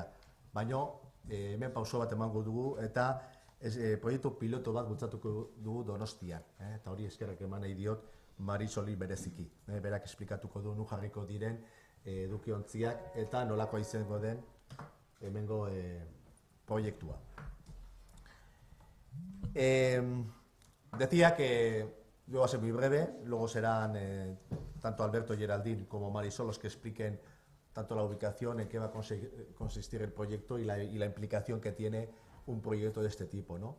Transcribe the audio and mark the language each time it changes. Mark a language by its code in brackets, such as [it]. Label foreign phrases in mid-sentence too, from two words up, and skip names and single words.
[eu] Baina hemen pauso bat emango dugu eta proiektu piloto bat bultzatuko dugu Donostian. Eta hori eskerrak eman nahi diot Marisoli bereziki. Berak esplikatuko du nu jarriko diren edukiontziak eta nolakoa izango den hemengo proiektua. [es] Decía que yo voy a ser muy breve, luego serán tanto Alberto Geraldine como Marisol los que expliquen tanto la ubicación, en qué va a consistir el proyecto y la implicación que tiene un proyecto de este tipo, ¿no?